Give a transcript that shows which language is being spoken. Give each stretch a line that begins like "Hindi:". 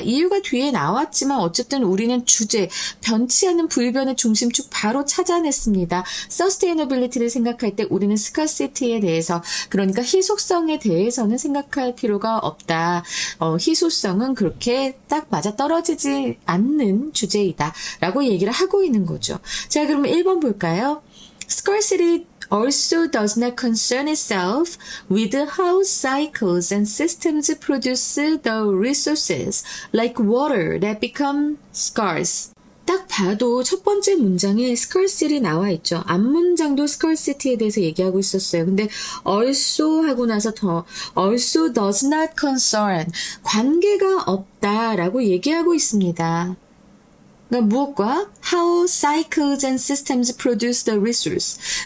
Korean: 이유가 뒤에 나왔지만 어쨌든 우리는 주제, 변치 않는 불변의 중심축 바로 찾아냈습니다. sustainability를 생각할 때 우리는 scarcity에 대해서, 그러니까 희소성에 대해서는 생각할 필요가 없다. 희소성은 그렇게 딱 맞아떨어지지 않는 주제이다 라고 얘기를 하고 있는 거죠. 자, 그러면 1번 볼까요?
English: Scarcity also does not concern itself with how cycles and systems produce the resources like water that become scarce.
Korean: 딱 봐도 첫 번째 문장에 scarcity 나와 있죠. 앞문장도 scarcity에 대해서 얘기하고 있었어요. 근데 also 하고 나서
English: also does not concern,
Korean: 관계가 없다라고 얘기하고 있습니다. 그러니까 무엇과?
English: How cycles and systems produce the resource.